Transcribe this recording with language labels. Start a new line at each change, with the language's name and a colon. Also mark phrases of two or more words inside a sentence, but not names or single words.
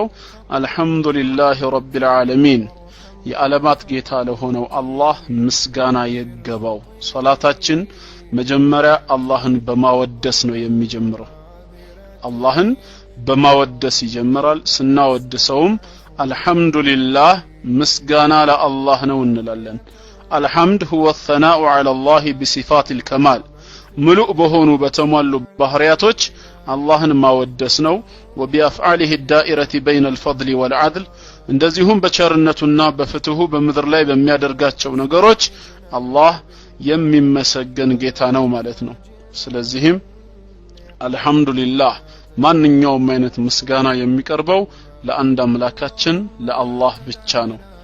Arabic: الحمد لله رب العالمين
Amharic: የዓለማት ጌታ ለሆነው አላህ ምስጋና ይገባው። ሶላታችን መጀመሪያ አላህን በማወደስ ነው የሚጀምረው። አላህን በማወደስ ይጀምራል። ስናወድሰውም አልহামዱሊላህ ምስጋና ለአላህ ነው እንላለን።
Arabic: الحمد هو الثناء على الله بصفات الكمال
Amharic: ሙሉእ በሆኑ በተሟሉ ባህሪያቶች አላህን ማወደስ ነው።
Arabic: وبافعاله الدائره بين الفضل والعدل
Amharic: እንደዚሁም በቸርነቱና በፍትሁ በምድር ላይ በሚያደርጋቸው ነገሮች አላህ የሚመሰገን ጌታ ነው ማለት ነው። ስለዚህም አልহামዱሊላህ ማንኛውም አይነት ምስጋና የሚቀርበው ለአንድ አምላካችን ለአላህ ብቻ ነው